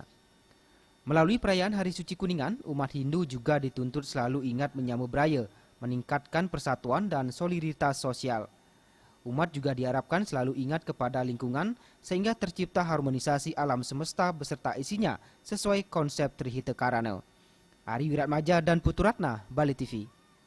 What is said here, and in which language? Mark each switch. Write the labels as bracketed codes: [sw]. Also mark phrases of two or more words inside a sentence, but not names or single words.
[id] Melalui perayaan Hari Suci Kuningan, umat Hindu juga dituntut selalu ingat menyambut budaya, meningkatkan persatuan dan soliditas sosial. Umat juga diharapkan selalu ingat kepada lingkungan sehingga tercipta harmonisasi alam semesta beserta isinya sesuai konsep Trihita Karana. Ari Wiratmaja dan Putu Ratna, Bali TV.